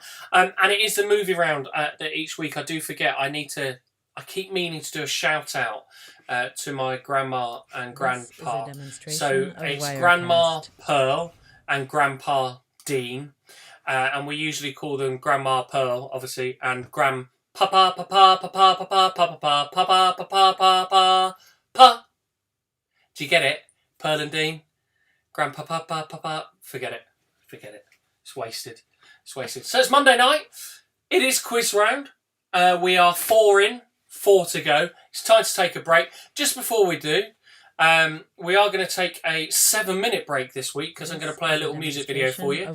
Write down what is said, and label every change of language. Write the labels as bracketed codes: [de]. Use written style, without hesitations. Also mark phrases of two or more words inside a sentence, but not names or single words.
[en] And it is the movie round that each week I do forget. I keep meaning to do a shout out to my grandma and This is a grandpa. demonstration So of it's Wirecast. Grandma Pearl and Grandpa Dean. And we usually call them Grandma Pearl, obviously, and Papa, Papa, Papa, Papa, Papa, Papa, Papa, Papa, Papa, Pa. Do you get it? Pearl and Dean? Grandpa, Papa, Papa. Forget it. Forget it. It's wasted. It's wasted. So it's Monday night. It is quiz round. We are 4 in, 4 to go. It's time to take a break. Just before we do, we are going to take a 7-minute break this week because I'm going to play a little music video for you.